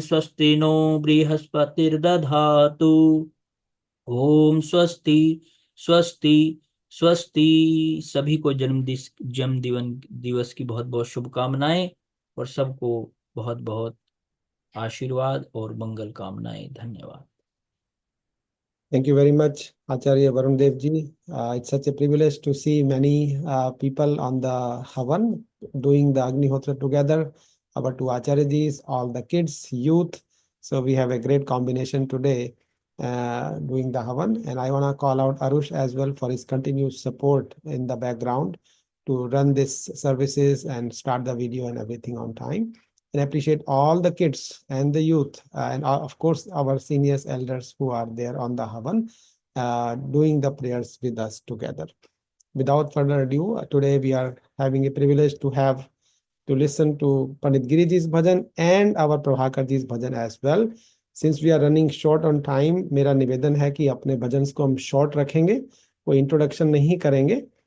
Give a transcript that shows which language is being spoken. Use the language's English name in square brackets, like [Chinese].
[Sanskrit] स्वस्ति नो बृहस्पतिर्दधातु। ओम स्वस्ति स्वस्ति स्वस्ति। [Hindi] सभी को जन्म दिवस की बहुत बहुत शुभकामनाएं, और सबको बहुत बहुत आशीर्वाद और मंगल कामनाएं। धन्यवाद। [English] Thank you very much, Acharya Varun Dev ji. It's such a privilege to see many people on the Havan doing the Agnihotra together. Our two Acharya jis, all the kids, youth. So we have a great combination today doing the Havan. And I want to call out Arush as well for his continued support in the background to run this services and start the video and everything on time. And appreciate all the kids and the youth and of course our seniors elders who are there on the Havan doing the prayers with us together. without further ado, today we are having a privilege to listen to Pandit Giri ji's bhajan and our Prabhakar ji's bhajan as well. Since we are running short on time, [Hindi] मेरा निवेदन है कि अपने भजन को हम short रखेंगे, कोई introduction नहीं करेंगे।